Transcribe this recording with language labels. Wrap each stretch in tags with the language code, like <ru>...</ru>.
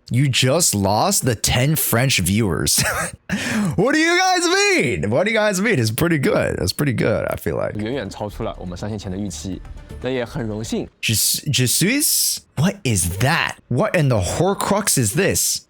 <en>You just lost the 10 French viewers. What do you guys mean? What do you guys mean? It's pretty good. It's pretty good, I feel like.</en> <zh>远远超出了我们上线前的预期，那也很荣幸。</zh> <fr>Je suis?</fr> <en>What is that? What in the Horcrux is this?</en>